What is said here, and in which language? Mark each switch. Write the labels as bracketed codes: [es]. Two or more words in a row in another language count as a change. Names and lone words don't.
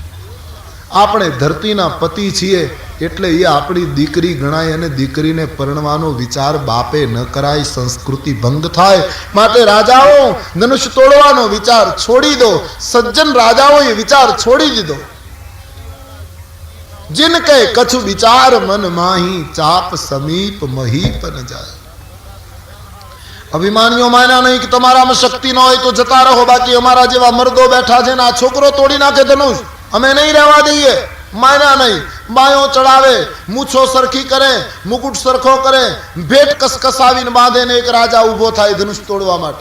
[gu] આપણે ધરતીના પતિ છીએ, એટલે એ આપણી દીકરી ગણાય, અને દીકરીને પરણવાનો વિચાર બાપે ન કરાય, સંસ્કૃતિ ભંગ થાય. માટે રાજાઓ ધનુષ તોડવાનો વિચાર છોડી દો. સજ્જન રાજાઓએ વિચાર છોડી દીધો. [hi] जिन के कछु विचार मन माही, चाप समीप महीप न जाए. [gu] અભિમાનીઓ માન્યા નહીં કે તમારામાં શક્તિ ન હોય તો જતા રહો, બાકી અમારા જેવા મર્દો બેઠા છે ને આ છોકરો તોડી નાખે ધનુષ, અમે નહીં રહેવા દઈએ. માન્યા નહીં. બાયો ચડાવે, મૂછો સરખી કરે, મુકુટ સરખો કરે, ભેટ કસકસાવીને બાંધે ને એક રાજા ઉભો થાય ધનુષ તોડવા માટે.